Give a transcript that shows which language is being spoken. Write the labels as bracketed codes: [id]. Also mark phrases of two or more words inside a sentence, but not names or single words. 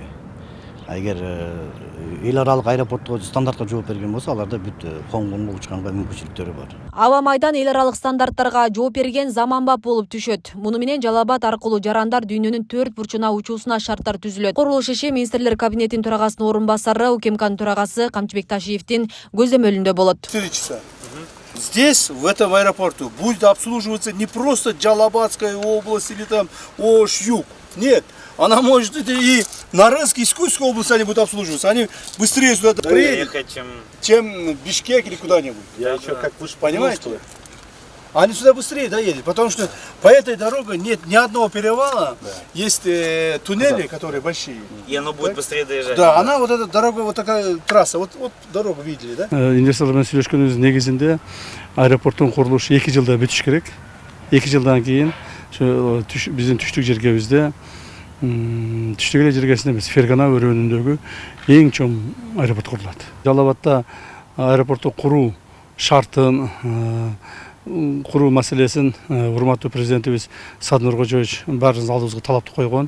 [ky] Эгер эл аралык аэропортко стандартка жооп берген болсо, аларда бүт конгонго учканга мүмкүнчүлүктөрү бар. Аба майдан эл аралык стандарттарга жооп берген заманбап болуп түшөт. Муну менен Жалал-Абад аркылуу жарандар дүйнөнүн 4 бурчуна учуусуна шарттар түзүлөт. Курулуш иши министрлер кабинетинин төрагасынын орун басары, УКМКнын төрагасы Камчыбек Ташиевдин көзөмөлүндө болот. [ru] 4 часа. Здесь, в этом аэропорту, будет обслуживаться не просто Жалал-Абадская область или там Ош-Юг. Нет, она может и Нарынская, и Скульская область они будут обслуживаться. Они быстрее сюда приедут, чем Бишкек или куда-нибудь. Я еще как вы понимаете? Они сюда быстрее доедут, потому что по этой дороге нет ни одного перевала. Да. Есть туннели, которые большие. И оно будет быстрее доезжать. Да, она вот эта дорога, вот такая трасса, вот дорогу видели, да? [ky] Инвесторлармен сүйлөшкөнүбүз негизинде аэропорттун курулушу 2 жылда бүтүш керек. 2 жылдан кийин биздин түштүк жергебизде түштүк эле жергесинде эмес, Фергана өрөөнүндөгү эң чоң аэропорт курулат. Жалал-Абадта аэропортту куруу шартын куруу маселесин урматтуу президентибиз Садыр Нуркожоевич баарыбыздын алдыбызга талапты койгон.